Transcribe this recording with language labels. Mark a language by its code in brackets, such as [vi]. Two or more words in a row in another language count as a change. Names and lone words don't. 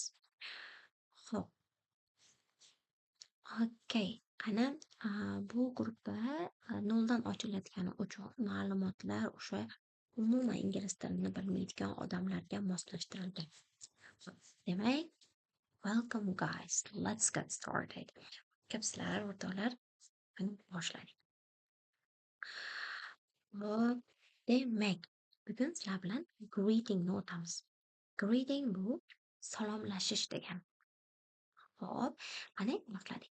[uz] Xo'p, okey. Qani, bu gruppa noldan ochilayotgani uchun ma'lumotlar o'sha umuman ingliz tilini bilmaydigan odamlarga moslashtirilgan. Demak, [en] welcome guys. Let's get started. [uz] Sizlar, o'rtoqlar, qani boshlaylik. Hop, demak, bugun sizlar bilan greetingni o'tamiz. Greeting bu salomlashish degan. Hop, qani boshladik.